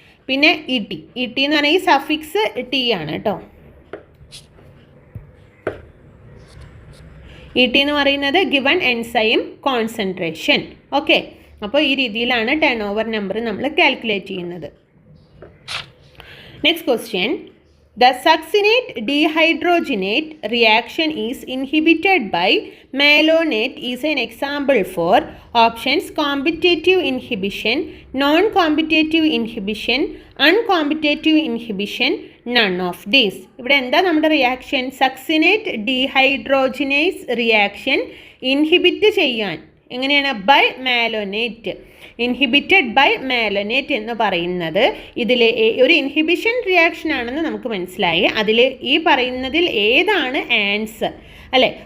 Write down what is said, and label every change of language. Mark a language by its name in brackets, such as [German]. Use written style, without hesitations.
[Malayalam] പിന്നെ E T എന്ന് പറഞ്ഞാൽ ഈ സഫിക്സ് ടി ആണ് കേട്ടോ. [English] E T എന്ന് പറയുന്നത് given enzyme concentration. [Malayalam] ഓക്കെ, അപ്പോൾ ഈ രീതിയിലാണ് ടേൺ ഓവർ നമ്പർ നമ്മൾ കാൽക്കുലേറ്റ് ചെയ്യുന്നത്. [English] Next question. The succinate dehydrogenate reaction is inhibited by malonate is an example for options competitive inhibition, non-competitive inhibition, uncompetitive inhibition, none of these. [Malayalam] ഇവിടെ എന്താ നമ്മുടെ reaction? Succinate dehydrogenase reaction inhibit ചെയ്യാൻ എങ്ങനെയാണ്? By മാലോനേറ്റ്. Inhibited by മാലോനേറ്റ് എന്ന് പറയുന്നത് ഇതിൽ ഒരു inhibition reaction ആണെന്ന് നമുക്ക് മനസ്സിലായി. അതിൽ ഈ പറയുന്നതിൽ ഏതാണ് ആൻസർ അല്ലേ?